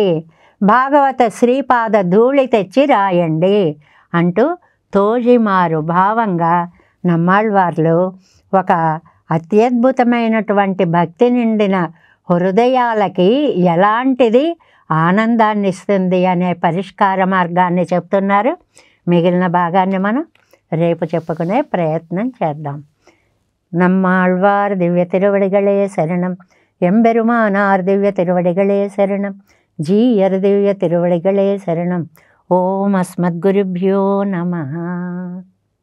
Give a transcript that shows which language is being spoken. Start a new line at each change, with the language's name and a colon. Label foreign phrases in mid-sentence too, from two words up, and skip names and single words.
Telugu: భాగవత శ్రీపాద ధూళి తెచ్చి రాయండి అంటూ తోజిమారు భావంగా నమ్మాళ్వార్లు ఒక అత్యద్భుతమైనటువంటి భక్తి నిండిన హృదయాలకి ఎలాంటిది ఆనందాన్ని ఇస్తుంది అనే పరిష్కార మార్గాన్ని చెప్తున్నారు. మిగిలిన భాగాన్ని మనం రేపు చెప్పుకునే ప్రయత్నం చేద్దాం.
Tamil: நம்மாழ்வார் திவ்ய திருவடிகளே சரணம். எம்பெருமானார் திவ்ய திருவடிகளே சரணம். ஜீயர் திவ்ய திருவடிகளே சரணம்.
Sanskrit: ॐ अस्मद्गुरुभ्यो नमः.